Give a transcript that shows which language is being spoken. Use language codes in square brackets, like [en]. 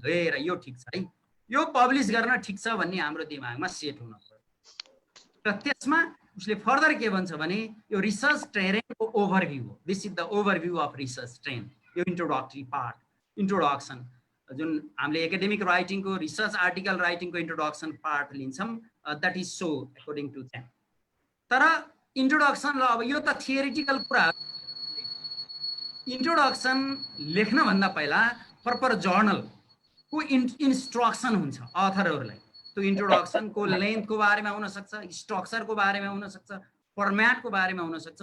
[ne] हेर यो ठीक छ है, यो पब्लिश गर्न ठीक छ भन्ने हाम्रो दिमागमा सेट हुन पर्छ। र त्यसमा उसले फर्दर के भन्छ भने यो रिसर्च ट्रेनको ओभरभ्यू हो। [en] This is the overview of research train. [ne] यो इन्ट्रोडक्टरी पार्ट, इन्ट्रोडक्सन जुन हामीले academic राइटिङको research article राइटिङको introduction part लिन्छौँ, [en] That is so according to them. [ne] तर इन्ट्रोडक्सन ल अब यो त थियोरिटिकल कुरा। इन्ट्रोडक्सन लेख्नभन्दा पहिला प्रपर जर्नलको इन्स्ट्रक्सन हुन्छ अथरहरूलाई। त्यो इन्ट्रोडक्सनको लेन्थको बारेमा हुन सक्छ, स्ट्रक्चरको बारेमा हुन सक्छ, फर्म्याटको बारेमा हुन सक्छ।